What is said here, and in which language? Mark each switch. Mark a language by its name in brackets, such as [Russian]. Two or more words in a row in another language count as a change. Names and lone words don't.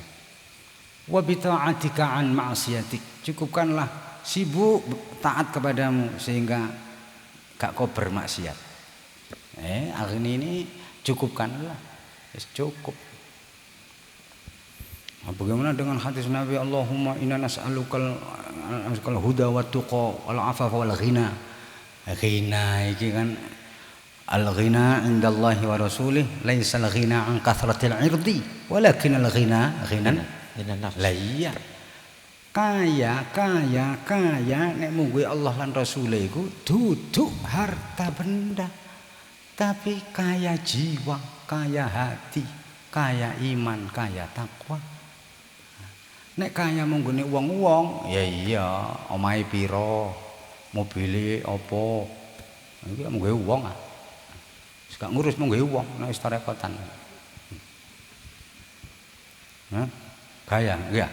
[Arabic] وبطاعتك عن معصيتك. [Indonesian] Cukupkanlah sibuk taat kepadamu sehingga gak kau bermaksiat. Hari ini cukupkanlah, cukup. Bagaimana dengan hadis Nabi [Arabic] اللهم إنا نسألك الهدى والتقى والعفاف والغنى. Ghina [Javanese] iki kan [Arabic] الغنى عند الله ورسوله ليس الغنى عن كثرة العرض ولكن الغنى غنى النفس. [Javanese] Lah iya. Kaya nek mungguhe Allah lan Rasule iku duduk harta benda, tapi kaya jiwa, kaya hati, kaya iman, kaya takwa. Nek kaya mung nggone wong-wong, ya iya, omahe pira, mobile apa. Iki mung nggawe wong ah. Wis gak ngurus mung nggawe wong nek wis tarekotan. Hah? Gaya, enggak?